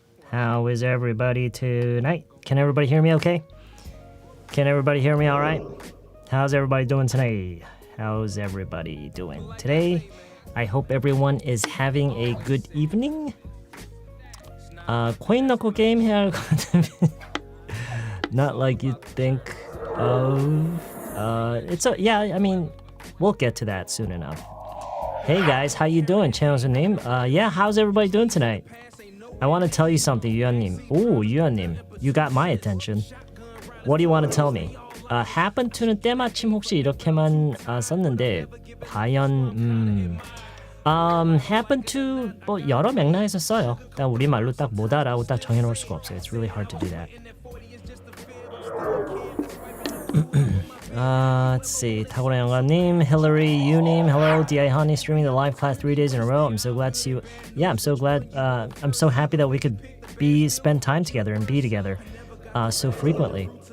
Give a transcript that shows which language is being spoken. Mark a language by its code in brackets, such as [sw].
[en] How is everybody tonight? Can everybody hear me okay? Can everybody hear me all right? How's everybody doing tonight? How's everybody doing today? I hope everyone is having a good evening. [ko] 코인 넣고 게임 해야 할 것 같으면 [en] not like you think of. Yeah, I mean, we'll get to that soon enough. Hey guys, how you doing? 최현수님. Yeah, how's everybody doing tonight? I want to tell you something, 유현님. Oh, 유현님, you got my attention. What do you want to tell me? happen to [ko] 는 때마침 혹시 이렇게만 썼는데 과연 happen to 뭐 여러 맥락에서 써요. 딱 우리말로 딱 뭐다라고 딱 정해놓을 수가 없어요. [en] It's really hard to do that. Let's see. 타고난 영감님, Hillary, Yu님, hello, DI Honey, streaming the live class 3 days in a row. I'm so glad to see you. Yeah, I'm so glad. I'm so happy that we could spend time together and be together so frequently.